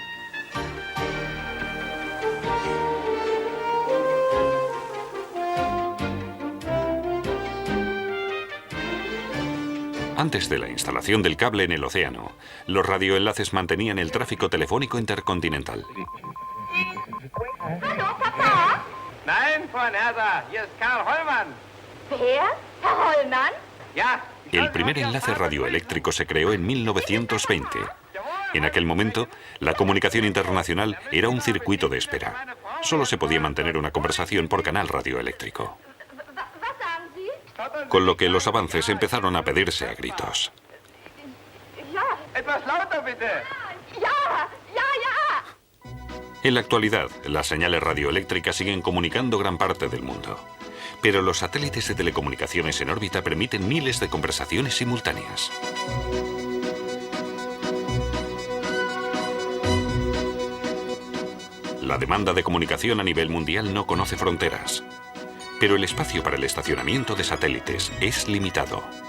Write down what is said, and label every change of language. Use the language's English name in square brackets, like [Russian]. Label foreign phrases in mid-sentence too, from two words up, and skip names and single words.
[Spanish] Antes de la instalación del cable en el océano, los radioenlaces mantenían el tráfico telefónico intercontinental. [German] Hallo, Papa? Nein, Frau Nersa, hier ist Karl Hollmann. Wer? Herr Hollmann? Ja. [Spanish] El primer enlace radioeléctrico se creó en 1920. En aquel momento, la comunicación internacional era un circuito de espera. Solo se podía mantener una conversación por canal radioeléctrico. [German] Was sagen Sie? [Spanish] Con lo que los avances empezaron a pedirse a gritos. [German] Ja, Etwas lauter bitte. ja, ja, ja. [Spanish] En la actualidad, las señales radioeléctricas siguen comunicando gran parte del mundo. Pero los satélites de telecomunicaciones en órbita permiten miles de conversaciones simultáneas. La demanda de comunicación a nivel mundial no conoce fronteras, pero el espacio para el estacionamiento de satélites es limitado.